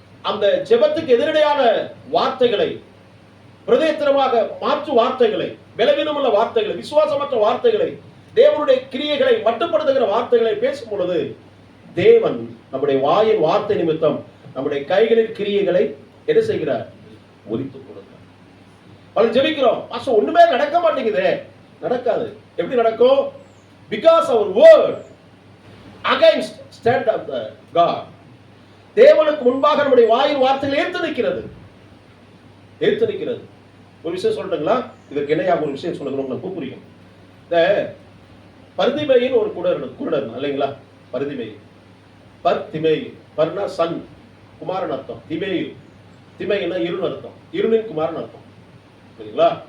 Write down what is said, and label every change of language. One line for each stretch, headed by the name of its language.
Tamil: அந்த ஜெபத்துக்கு எதிரடையான வார்த்தைகளை, பிரதேத்திரமாக மாற்று வார்த்தைகளை, பலவீனமுள்ள வார்த்தைகளை, விசுவாசமற்ற வார்த்தைகளை, தேவனுடைய கிரியைகளை மட்டுப்படுத்துகிற வார்த்தைகளை பேசும் பொழுது தேவன் நம்முடைய வாயின் வார்த்தை நிமித்தம் நம்முடைய கைகளின் கிரியைகளை என்ன செய்கிறார்? ஒலித்துக் கொடுக்கிறார். பல ஜெபிக்கிறோம், பாஸ்டர் ஒண்ணுமே நடக்க மாட்டேங்குது. நடக்காது. எப்படி நடக்கும்?
English: Because our word against stand of the God.
Tamil: தேவனுக்கு முன்பாக நம்முடைய வாயின் வார்த்தைகள் ஏற்று நிற்கிறது, ஏற்று நிற்கிறது. ஒரு விஷயம் சொல்றீங்களா? இதற்கு இணையாக ஒரு விஷயம் சொல்லுங்க, உங்களுக்கு புரியும். இந்த பருதிமையின் ஒரு குருடர் இல்லைங்களா? பருதிமை பர் திமேயு. பர்னா சன், குமாரன் அர்த்தம். திமேயு, திமைனா இருள் அர்த்தம். இருளின் குமாரன் அர்த்தம். சரிங்களா?